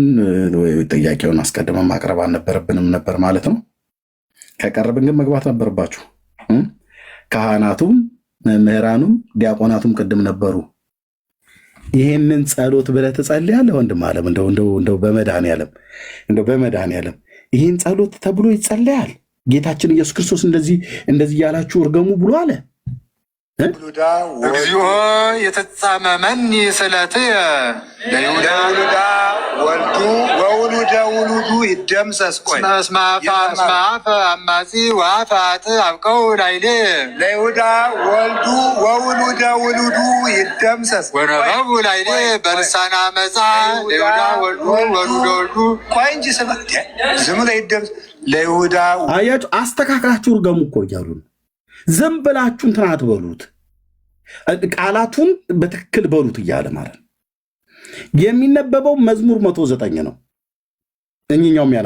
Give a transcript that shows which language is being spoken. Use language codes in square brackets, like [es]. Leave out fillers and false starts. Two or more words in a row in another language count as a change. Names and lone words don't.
[am] ጥያቄውን አስቀድመን ማቅረብ አልነበረብንም ነበር ማለት ነው። ከቀረብን ግን መግባት ነበረባችሁ። ካህናቱም መምህራኑም ዲያቆናቱም ቅድም ነበሩ። ይሄንን ጸሎት ብለህ ትጸልያለህ ወንድም አለም። እንደው በመድኃኔዓለም ይህን ጸሎት ተብሎ ይጸለያል። ጌታችን ኢየሱስ ክርስቶስ እንደዚህ እያላችሁ እርገሙ ብሎ አለ። [gez] እግዚኦ የተጻመመኒ ስለትየ ለይሁዳ ወልዱ ወውሉደ ውሉዱ ይደምሰስ። ቆይ እስመ አፈ አማጺ ወአፈ አጥእ አብቀው ላይሌ ለይሁዳ ወልዱ ወውሉደ ውሉዱ ይደምሰስ። ወነበቡ ላይሌ በልሳነ አመፃ ለይሁዳ ወልዱ ወሉደ ወልዱ። [am] ቆይ እንጂ ዝም ላይ [gez] ይደምሰስ ለይሁዳ። [am] አያችሁ፣ አስተካክላችሁ እርገሙ እኮ እያሉ ነው። ዝም ብላችሁ እንትን አትበሉት፣ ቃላቱን በትክክል በሉት እያለ ማለት ነው። የሚነበበው መዝሙር 109 ነው። እኝኛው